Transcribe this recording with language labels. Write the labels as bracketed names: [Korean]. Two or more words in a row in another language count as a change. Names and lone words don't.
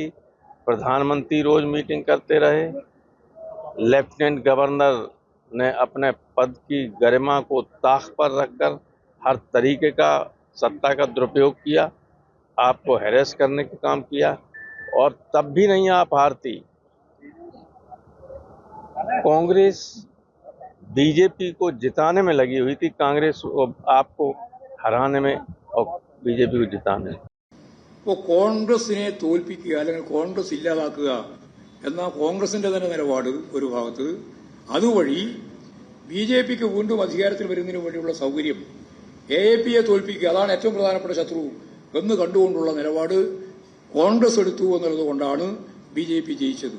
[Hindi] प्रधानमंत्री रोज मीटिंग करते रहे, लेफ्टिनेंट गवर्नर ने अपने पद की गरिमा को ताक पर रखकर हर तरीके का सत्ता का दुरुपयोग किया, आपको हैरेस करने का काम किया और तब भी नहीं आप हारती। कांग्रेस बीजेपी को जिताने में लगी हुई थी, कांग्रेस आपको हराने में और बीजेपी को जिताने में। [Malayalam] वो കോൺഗ്രസിനെ തോൽപ്പിക്കുക അല്ലെങ്കിൽ കോൺഗ്രസ് ഇല്ലാതാക്കുക എന്ന കോൺഗ്രസിന്റെ തന്നെ നിലപാട് ഒരു ഭാഗത്ത്, അതുവഴി ബിജെപിക്ക് വീണ്ടും അധികാരത്തിൽ വരുന്നതിന് വേണ്ടിയുള്ള സൗകര്യം, എഎപിയെ തോൽപ്പിക്കുക, അതാണ് ഏറ്റവും പ്രധാനപ്പെട്ട ശത്രു എന്ന് കണ്ടുകൊണ്ടുള്ള നിലപാട് കോൺഗ്രസ് എടുത്തു എന്നുള്ളതുകൊണ്ടാണ് ബിജെപി ജയിച്ചത്.